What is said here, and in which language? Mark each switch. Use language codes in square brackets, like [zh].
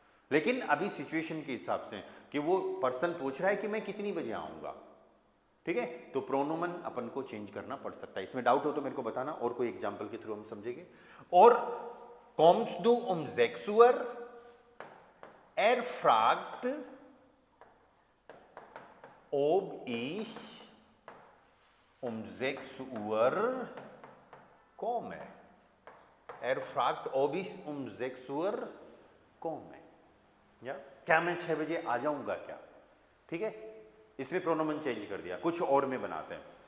[hi] लेकिन अभी सिचुएशन के हिसाब से कि वो पर्सन पूछ रहा है कि मैं कितनी बजे आऊंगा, ठीक है, तो प्रोनोमन अपन को चेंज करना पड़ सकता है। इसमें डाउट हो तो मेरे को बताना, और कोई एग्जांपल के थ्रू हम समझेंगे। [de] और kommst du 6 Uhr? Er fragt ob ich 6 Uhr komme. Er fragt ob ich 6 Uhr komme. [hi] या क्या मैं 6 बजे आ जाऊंगा क्या, ठीक है। इसमें प्रोनोमन चेंज कर दिया, कुछ और में बनाते हैं।